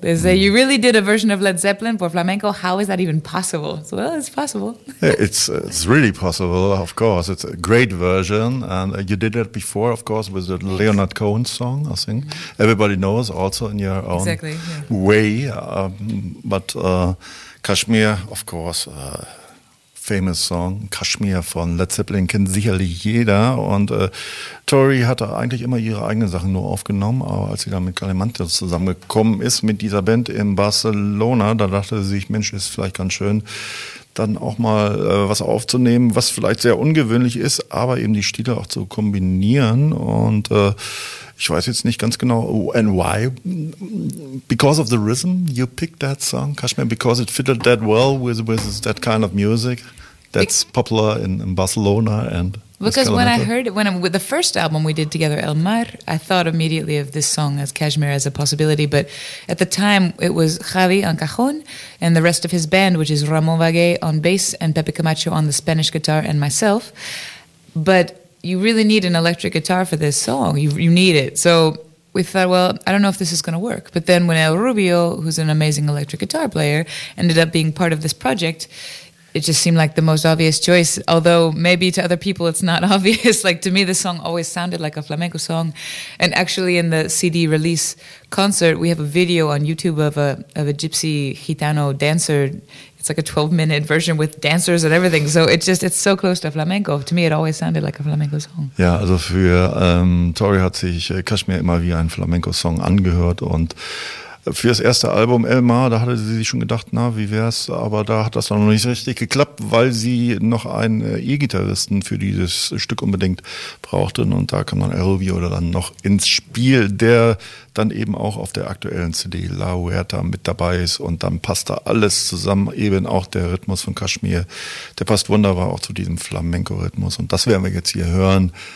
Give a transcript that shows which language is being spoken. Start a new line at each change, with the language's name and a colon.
English: They say, you really did a version of Led Zeppelin for flamenco? How is that even possible? So, well, it's possible. It's really possible, of course. It's a great version. And you did it before, of course, with the Leonard Cohen song, I think. Mm-hmm. Everybody knows, also in your own way. But Kashmir, of course, famous song,
German: Kashmir von Led Zeppelin kennt sicherlich jeder, und Tori hatte eigentlich immer ihre eigenen Sachen nur aufgenommen, aber als sie dann mit Calamento zusammengekommen ist, mit dieser Band in Barcelona, da dachte sie sich, Mensch, ist vielleicht ganz schön, dann auch mal was aufzunehmen, was vielleicht sehr ungewöhnlich ist, aber eben die Stile auch zu kombinieren, und ich weiß jetzt nicht ganz genau,
English: and why? Because of the rhythm, you picked that song, Kashmir, because it fitted that well with that kind of music that's popular in Barcelona and. Because when I heard it, with the first album we did together, El Mar, I thought immediately of this song as Kashmir as a possibility. But at the time, it was Javi on cajon and the rest of his band, which is Ramon Vague on bass and Pepe Camacho on the Spanish guitar and myself. But you really need an electric guitar for this song. You need it. So we thought, well, I don't know if this is going to work. But then when El Rubio, who's an amazing electric guitar player, ended up being part of this project, it just seemed like the most obvious choice. Although maybe to other people it's not obvious. Like to me, this song always sounded like a flamenco song. And actually in the CD release concert, we have a video on YouTube of a gypsy Gitano dancer. It's like a 12-minute version with dancers and everything. So it's so close to flamenco. To me, it always sounded like a flamenco song.
German: Ja, also für Tori hat sich Kashmir immer wie ein Flamenco-Song angehört und für das erste Album Elmar, da hatte sie sich schon gedacht, na, wie wär's, aber da hat das noch nicht richtig geklappt, weil sie noch einen E-Gitarristen für dieses Stück unbedingt brauchte und da kam dann El Rubio dann noch ins Spiel, der dann eben auch auf der aktuellen CD La Huerta mit dabei ist und dann passt da alles zusammen, eben auch der Rhythmus von Kashmir, der passt wunderbar auch zu diesem Flamenco-Rhythmus und das werden wir jetzt hier hören.